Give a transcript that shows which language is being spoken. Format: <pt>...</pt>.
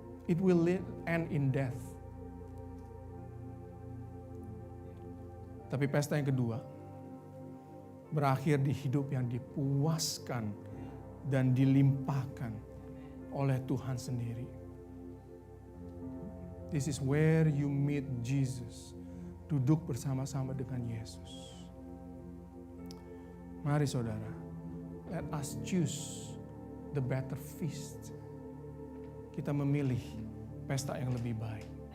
<en>It will end in death.</en> <id>Tapi pesta yang kedua berakhir di hidup yang dipuaskan dan dilimpahkan oleh Tuhan sendiri.</id> <en>This is where you meet Jesus.</en> <id>Duduk bersama-sama dengan Yesus. Mari saudara,</id> <en>let us choose the better feast.</en> <id>Kita memilih pesta yang lebih baik.</id>